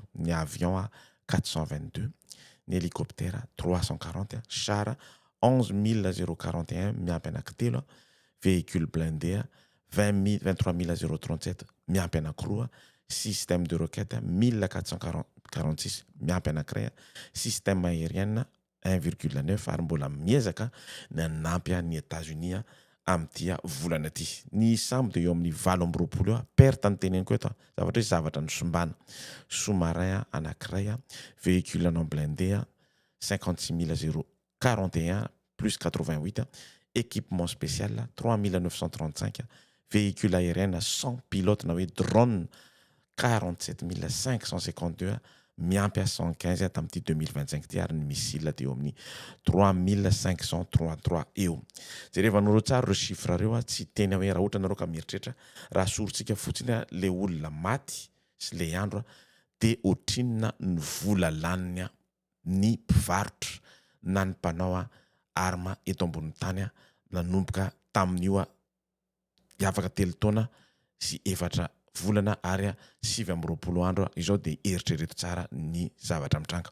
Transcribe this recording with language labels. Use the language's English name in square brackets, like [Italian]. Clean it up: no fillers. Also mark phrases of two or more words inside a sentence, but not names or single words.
[Malagasy] Ny avion 422, ny hélicoptère 340, char 11,041 miampy anankitelo, [French] véhicule blindé [Malagasy] 23,037 miampy anankiroa, [French] système de roquette [Malagasy] 1446 miampy anankiray, [French] système aérienne [Malagasy] 1,9 ary mbola miezaka nanampy ny États-Unis amin'ity volana ity. Ny sambo dia eo amin'ny 20 perte ny teneniko eto zavatra hoe zavatra nosombana, sous-marin anankiray, [French] véhicule non blindé [Malagasy] 56,041 plus 88, [French] équipement spécial [Malagasy] 3,935, [French] véhicule aérien [Malagasy] 100 pilotes na hoe drone 47,552 miampy 115 tamin'ity 2025 ity ary ny missile dia eo amin'ny 3,533 eo. Jereva anareo tsara ireo chiffre ireo tsy teny hoe raha ohatra anareo ka mieritreritra raha sorontsika fotsiny le olona maty sy le andro dia ohatrinona ny vola laniny ny mpivarotra na ny mpanao arma eto ambonin'ny tany nanomboka tamin'io hiavaka telo taona sy 4 volana ary 7 andro izao dia eritrereto tsara ny zavatra mitranga.